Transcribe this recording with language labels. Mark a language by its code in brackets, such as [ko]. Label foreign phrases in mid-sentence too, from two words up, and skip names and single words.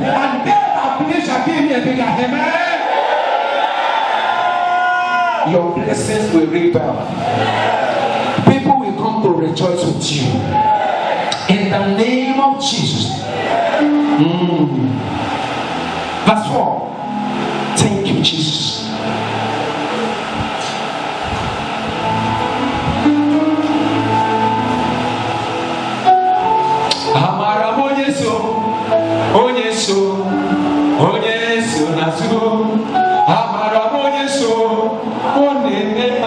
[en] And they that believe shall give me a bigger amen. Your blessings will ring bell. People will come to rejoice with you. In the name of Jesus. Verse 4. Thank you, Jesus. [ig] Amara Onyeso, Onyeso, Onyeso Nasu. Amara Onyeso, Onenema.